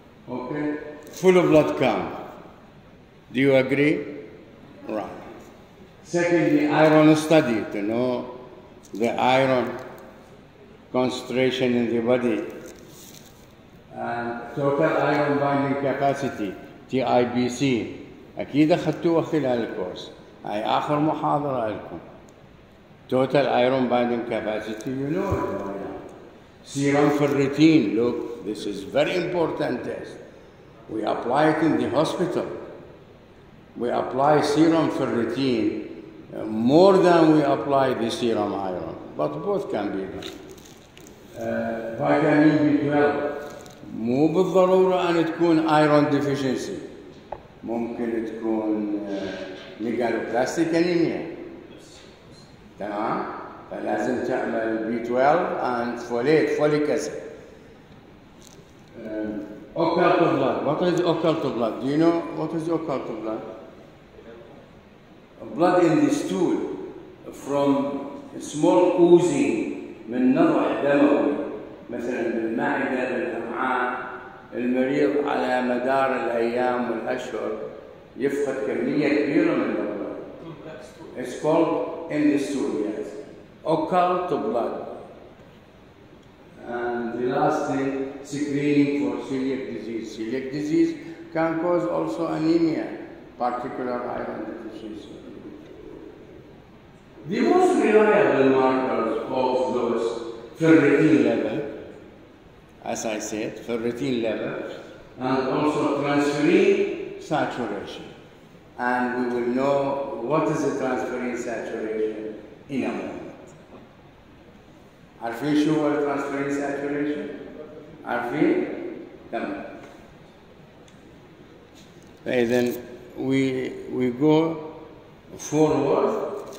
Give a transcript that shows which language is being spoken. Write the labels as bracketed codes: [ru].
[en] Okay? Full blood count. Do you agree? Right. Secondly, iron study to know the iron concentration in the body. And total iron binding capacity, TIBC. [ar] أكيد أخذتوها خلال الكورس. هاي آخر محاضرة لكم. [en] Total iron binding capacity, you know it by now. Serum ferritin, look, this is very important test. We apply it in the hospital. We apply serum ferritin more than we apply the serum iron, but both can be done. [ar] Vitamin B12 مو بالضرورة أن تكون iron deficiency. ممكن تكون megaloblastic anemia. تمام؟ فلازم تعمل [en] B12 and folate, folic acid. Occult blood. What is occult blood? Do you know what is occult blood? Blood in the stool from small oozing [ar] من نضح دموي مثلا بالمعدة بالأمعاء. المريض على مدار الأيام والأشهر يفقد كمية كبيرة من البلد. [en] It's called in the stool, yes. Occult blood. And the last thing, screening for celiac disease. Celiac disease can cause also anemia, particular iron deficiency. The most reliable markers of those ferritin level, as I said, ferritin level, and also transferrin saturation. And we will know what is the transferrin saturation in a moment. [ar] عارفين شو هو transferrin saturation؟ عارفين؟ تمام. [en] فإذا we go forward.